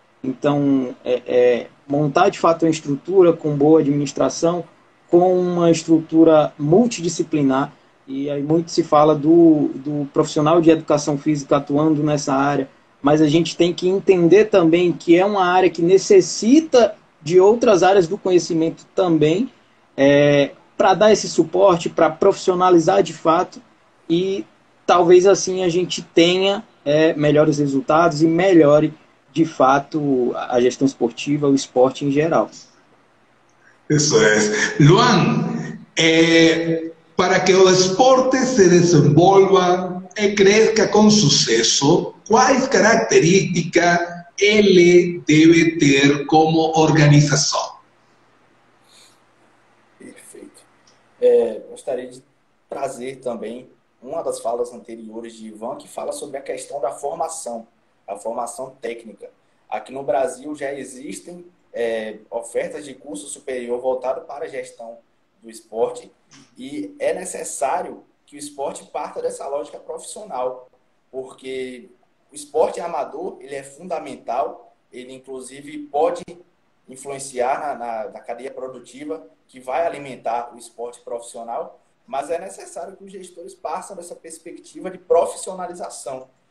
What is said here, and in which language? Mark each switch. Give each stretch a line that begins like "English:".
Portuguese: Então, montar de fato uma estrutura com boa administração, com uma estrutura multidisciplinar, e aí muito se fala do profissional de educação física atuando nessa área, mas a gente tem que entender também que é uma área que necessita de outras áreas do conhecimento também, para dar esse suporte, para profissionalizar de fato, e talvez assim a gente tenha melhores resultados e melhore de fato a gestão esportiva, o esporte em geral.
Spanish: Eso es. Luan, para que el deporte se desenvolva y crezca con suceso, ¿cuáles características él debe tener como organización?
Portuguese: Perfeito. Gostaria de trazer também uma das falas anteriores de Ivan, que fala sobre a questão da formação, a formação técnica. Aqui no Brasil já existem ofertas de curso superior voltado para a gestão do esporte, e é necessário que o esporte parta dessa lógica profissional, porque o esporte amador ele é fundamental, ele inclusive pode influenciar na cadeia produtiva que vai alimentar o esporte profissional, mas é necessário que os gestores passem dessa perspectiva de profissionalização.